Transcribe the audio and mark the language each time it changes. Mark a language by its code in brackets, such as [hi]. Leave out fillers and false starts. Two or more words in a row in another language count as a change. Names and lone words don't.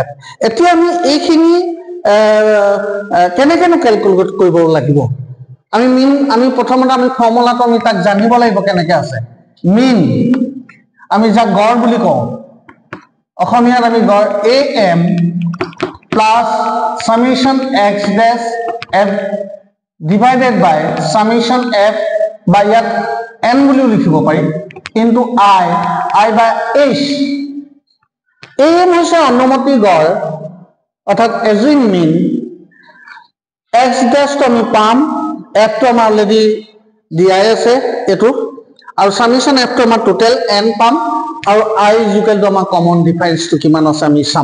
[as] এতিয়া আমি এইখিনি কেনেকেনো কেলকুলেট কৰিব লাগিব। আমি প্ৰথমতে আমি ফৰ্মুলাটো আমি তাক জানিব লাগিব কেনেকে আছে। মিন আমি যাক গড় বুলি কওঁ, অসমীয়াত আমি গড় am প্লাছ [en] summation x dash f divided by summation f, [as] বা ইয়াত n বুলিও লিখিব পাৰি, [en] into i by h. [as] am হৈছে অনুমতি গড় অৰ্থাৎ [en] assume mean. x dash [as] তো আমি পাম, f তো আমাৰ অলৰেডি দিয়াই আছে এইটো, আৰু summation f তো আমাৰ টোটেল n পাম, আৰু i = আমাৰ [en] common difference [as] কিমান আছে আমি চাম।